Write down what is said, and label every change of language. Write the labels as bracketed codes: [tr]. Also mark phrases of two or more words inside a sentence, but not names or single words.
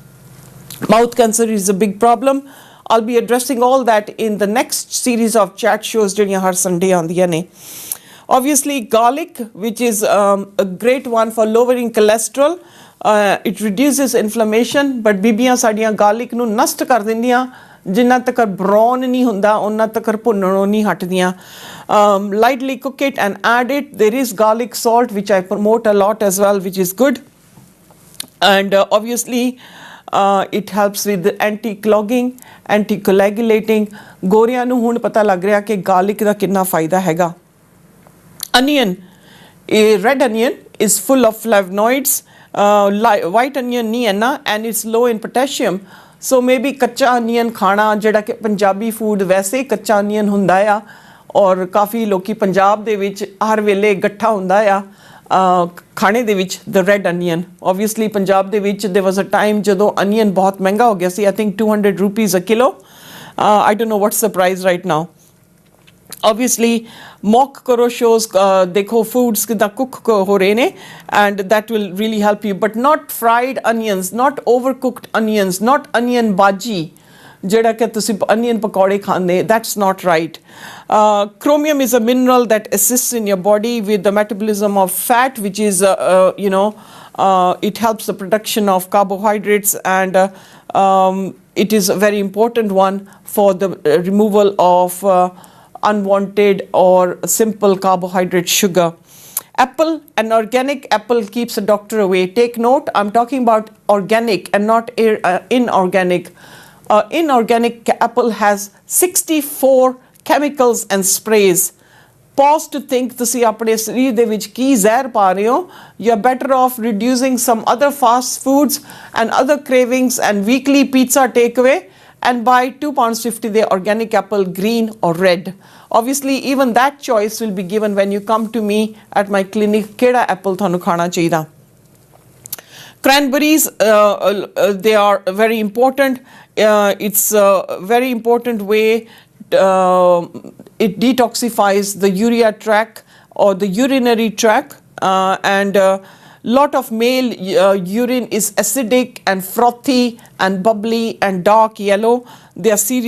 [en] Mouth cancer is a big problem. I'll be addressing all that in the next series of chat shows during our Sunday on the NA. Obviously, garlic, which is a great one for lowering cholesterol. It reduces inflammation, but [pa] ਬੀਬੀਆਂ ਸਾਡੀਆਂ garlic ਨੂੰ ਨਸ਼ਟ ਕਰ ਦਿੰਦੀਆਂ. ਜਿੰਨਾ ਤੱਕ ਬਰਾਊਨ ਨਹੀਂ ਹੁੰਦਾ ਉਹਨਾਂ ਤੱਕ ਭੁੰਨਣੋਂ ਨਹੀਂ ਹਟਦੀਆਂ. [en] Lightly cook it and add it. There is garlic salt, which I promote a lot as well, which is good. And obviously it helps with anti-clogging, anti-coagulating. [pa] ਗੋਰਿਆਂ ਨੂੰ ਹੁਣ ਪਤਾ ਲੱਗ ਰਿਹਾ ਕਿ garlic ਦਾ ਕਿੰਨਾ ਫਾਇਦਾ ਹੈਗਾ. [en] Onion, a red onion is full of flavonoids. White onion [pa] ਨਹੀਂ ਹੈ ਨਾ, [en] and it's low in potassium. So maybe [pa] ਕੱਚਾ ਅਨੀਅਨ ਖਾਣਾ ਜਿਹੜਾ ਕਿ ਪੰਜਾਬੀ ਫੂਡ ਵੈਸੇ ਕੱਚਾ ਅਨੀਅਨ ਹੁੰਦਾ ਆ ਔਰ ਕਾਫੀ ਲੋਕੀ ਪੰਜਾਬ ਦੇ ਵਿੱਚ ਹਰ ਵੇਲੇ ਗੱਠਾ ਹੁੰਦਾ ਆ ਖਾਣੇ ਦੇ ਵਿੱਚ [en] the red onion. [pa] Obviously ਪੰਜਾਬ ਦੇ ਵਿੱਚ [en] there was a time [pa] ਜਦੋਂ ਅਨੀਅਨ ਬਹੁਤ ਮਹਿੰਗਾ ਹੋ ਗਿਆ ਸੀ. [en] I think 200 rupees a kilo. I don't know what's the price right now. Obviously [pa] mock karo shows dekho foods kida cook ho rahe ne, [en] and that will really help you, but not fried onions, not overcooked onions, not onion bhaji [pa] ਜਿਹੜਾ ਕੇ ਤੁਸੀਂ onion ਪਕੌੜੇ ਖਾਂਦੇ. [en] That's not right. Chromium is a mineral that assists in your body with the metabolism of fat, which is it helps the production of carbohydrates, and it is a very important one for the removal of unwanted or simple carbohydrate sugar. Apple, an organic apple keeps a doctor away. Take note, I'm talking about organic and not inorganic. Inorganic apple has 64 chemicals and sprays. Pause to think [pa] ਤੁਸੀਂ ਆਪਣੇ ਸਰੀਰ ਦੇ ਵਿੱਚ ਕੀ ਜ਼ਹਿਰ ਪਾ ਰਹੇ ਹੋ. [en] You're better off reducing some other fast foods and other cravings and weekly pizza takeaway, and buy £2.50 the organic apple, green or red. Obviously even that choice will be given when you come to me at my clinic. [pa] ਕਿਹੜਾ apple ਤਾਹਨੂੰ ਖਾਣਾ ਚਾਹੀਦਾ. [en] Cranberries, they are very important. It's a very important way. It detoxifies the urea tract or the urinary tract, and lot of male urine is acidic and frothy and bubbly and dark yellow.